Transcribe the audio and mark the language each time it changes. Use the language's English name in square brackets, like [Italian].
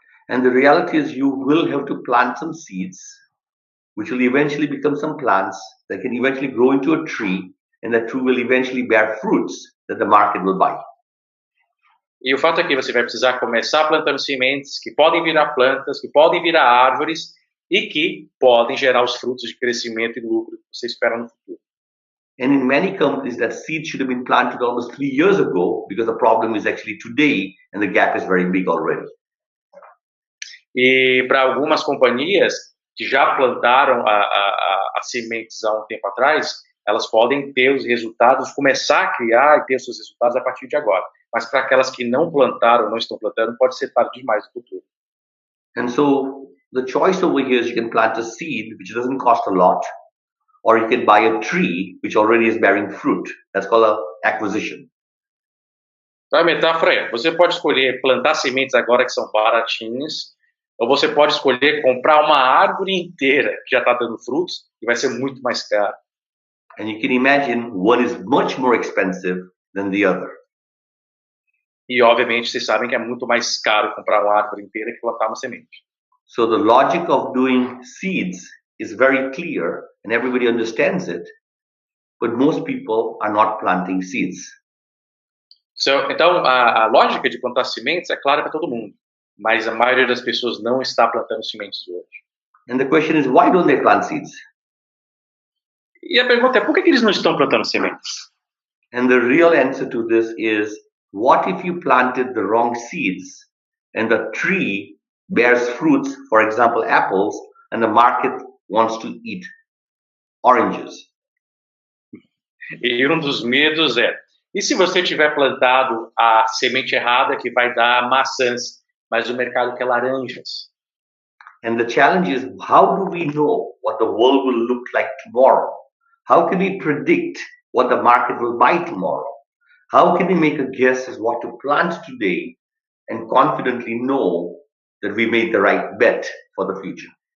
[English] And the reality is you will have to plant some seeds, which will eventually become some plants that can eventually grow into a tree, and that tree will eventually bear fruits that the market will buy. [Portuguese] E o fato é que você vai precisar começar plantando sementes que podem virar plantas, que podem virar árvores e que podem gerar os frutos de crescimento e lucro que você espera no futuro. [English] And in many companies, that seed should have been planted almost 3 years ago because the problem is actually today and the gap is very big already. [Portuguese] E para algumas companhias que já plantaram as sementes há um tempo atrás, elas podem ter os resultados, começar a criar e ter os seus resultados a partir de agora. Mas para aquelas que não plantaram, não estão plantando, pode ser tarde demais no futuro. [English] And so the choice over here is you can plant a seed which doesn't cost a lot, or you can buy a tree which already is bearing fruit. That's called an acquisition. [Portuguese] Então, a metáfora é, você pode escolher plantar sementes agora que são baratinhas, ou você pode escolher comprar uma árvore inteira que já está dando frutos e vai ser muito mais caro. [English] And you can imagine one is much more expensive than the other. [Portuguese] E, obviamente, vocês sabem que é muito mais caro comprar uma árvore inteira que plantar uma semente. [English] So the logic of doing seeds is very clear and everybody understands it, but most people are not planting seeds. [Portuguese] Então, a lógica de plantar sementes é clara para todo mundo, mas a maioria das pessoas não está plantando sementes hoje. [English] And the question is, why don't they plant seeds? [Portuguese] E a pergunta é, por que eles não estão plantando sementes? [English] And the real answer to this is, what if you planted the wrong seeds and the tree bears fruits, for example, apples, and the market wants to eat oranges? [Portuguese] E um dos medos é, e se você tiver plantado a semente errada que vai dar maçãs, mas o mercado quer laranjas? [English] And the challenge is, how do we know what the world will look like tomorrow? How can we predict what the market will buy tomorrow? How can we make a guess as what to plant today and confidently know that we made the right bet for the future?